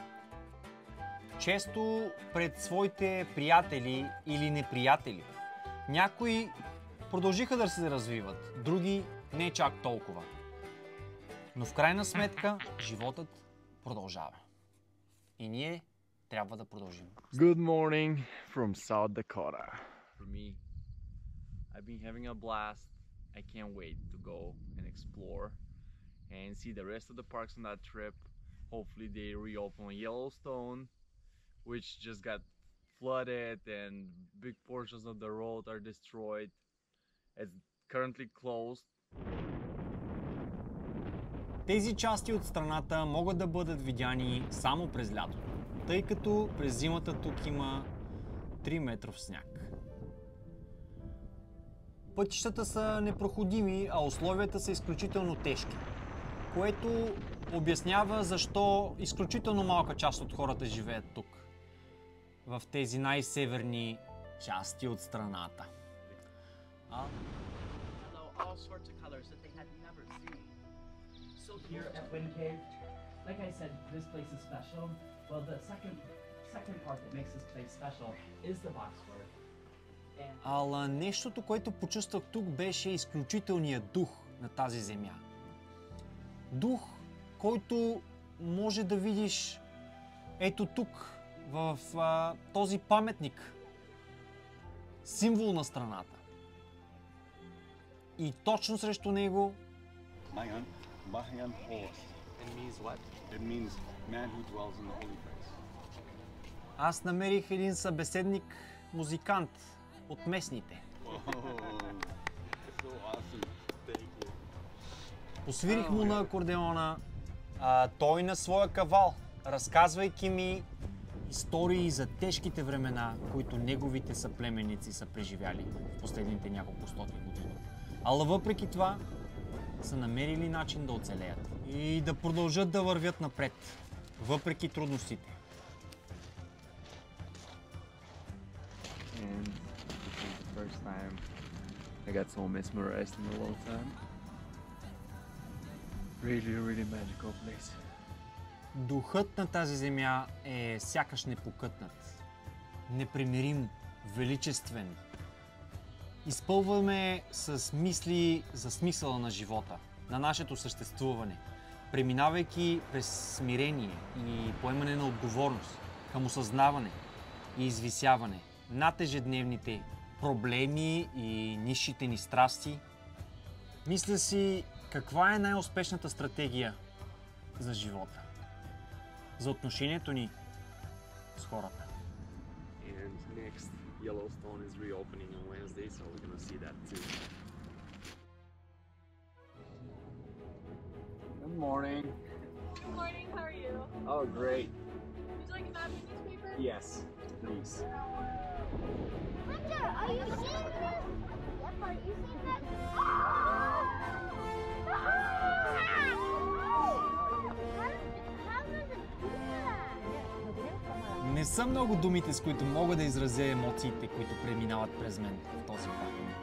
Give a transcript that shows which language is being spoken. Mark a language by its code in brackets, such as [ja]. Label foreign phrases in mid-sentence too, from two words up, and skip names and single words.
[bg] Често пред своите приятели или неприятели. Някои продължиха да се развиват, други не чак толкова. Но в крайна сметка животът продължава. И ние трябва да продължим. [en] Good morning from South Dakota. For me, I've been having a blast. I can't wait to go and explore and see the rest of the parks on that trip. Hopefully they reopen Yellowstone, which just got flooded and big portions of the road are destroyed. It's currently closed. [bg] Тези части от страната могат да бъдат видяни само през лятото, тъй като през зимата тук има 3 метров сняг. Пътищата са непроходими, а условията са изключително тежки, което обяснява защо изключително малка част от хората живеят тук, в тези най-северни части от страната. [en] All sorts of colors that they had never seen. So here at Wind Cave, like I said, this place is special. Well, the second part that makes this place special is the boxwood. [bg] Ала нещото, което почувствах тук, беше изключителният дух на тази земя. Дух, който може да видиш ето тук, в този паметник, символ на страната. И точно срещу него [en] Mahan Horus. It means what? It means man who dwells in the holy place. [bg] аз намерих един събеседник, музикант от местните. [en] So awesome. Thank you. [bg] Посвирих му на акордеона, а той на своя кавал, разказвайки ми истории за тежките времена, които неговите съплеменици са преживяли в последните няколко стотни години. Ала въпреки това са намерили начин да оцелеят и да продължат да вървят напред, въпреки трудностите. [en] And this is the first time I got so mesmerized in a long time. Really magical place. [bg] Духът на тази земя е сякаш непокътнат, непримирим, величествен. Изпълваме с мисли за смисъла на живота, на нашето съществуване, преминавайки през смирение и поемане на отговорност към осъзнаване и извисяване над ежедневните проблеми и нисшите ни страсти. Мисля си, каква е най-успешната стратегия за живота, за отношението ни с хората. [en] And next, Yellowstone is reopening on Wednesday, so we're gonna see that too. Good morning. Good morning, how are you? Oh, great. Would you like a map and newspaper? Yes, please. Hunter, are you seeing this? Yep, are you seeing that? [bg] Не са много думите, с които мога да изразя емоциите, които преминават през мен в този парк.